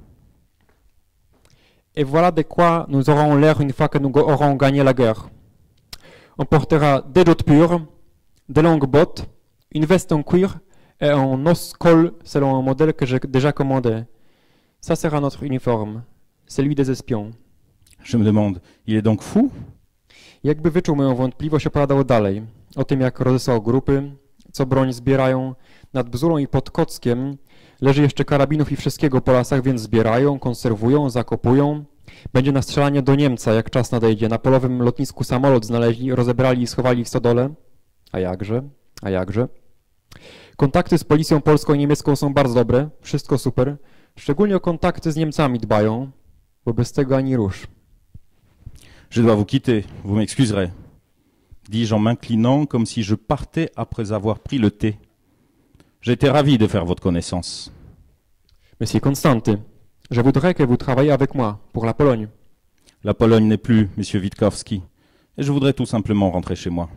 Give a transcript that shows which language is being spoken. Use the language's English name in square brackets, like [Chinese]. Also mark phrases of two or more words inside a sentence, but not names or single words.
[French] Et voilà de quoi nous aurons l'air une fois que nous aurons gagné la guerre. On portera des dots purs, des longues bottes, une veste en cuir et un os-col selon un modèle que j'ai déjà commandé. Ça sera notre uniforme, celui des espions. Je me demande, il est donc fou? [Polish] Jakby wyczuł moją wątpliwość, opowiadał dalej. O tym, jak rozesłał grupy, co broń zbierają. Nad Bzurą i pod Kockiem leży jeszcze karabinów i wszystkiego po lasach, więc zbierają, konserwują, zakopują. Będzie na strzelanie do Niemca, jak czas nadejdzie. Na polowym lotnisku samolot znaleźli, rozebrali i schowali w stodole. A jakże? A jakże? Kontakty z policją polską i niemiecką są bardzo dobre. Wszystko super. Szczególnie o kontakty z Niemcami dbają, bo bez tego ani rusz. [French] Je dois vous quitter, vous m'excuserez, dis-je en m'inclinant comme si je partais après avoir pris le thé. J'étais ravi de faire votre connaissance. Monsieur Constanty, je voudrais que vous travailliez avec moi pour la Pologne. La Pologne n'est plus, monsieur Witkowski, et je voudrais tout simplement rentrer chez moi.